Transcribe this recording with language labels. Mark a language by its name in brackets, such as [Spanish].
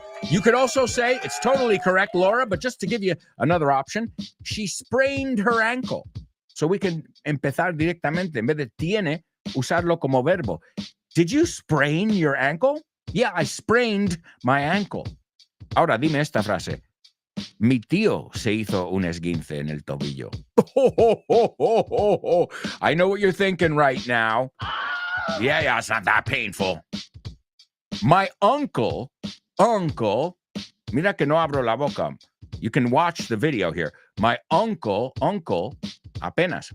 [English] You could also say, it's totally correct, Laura, but just to give you another option, she sprained her ankle. So we can [Spanish] empezar directamente, en vez de tiene, usarlo como verbo. [English] Did you sprain your ankle? Yeah, I sprained my ankle. [Spanish] Ahora, dime esta frase. Mi tío se hizo un esguince en el tobillo. [English] I know what you're thinking right now. Yeah, it's not that painful. My uncle, [Spanish] mira que no abro la boca. [English] You can watch the video here. My uncle, [Spanish] apenas.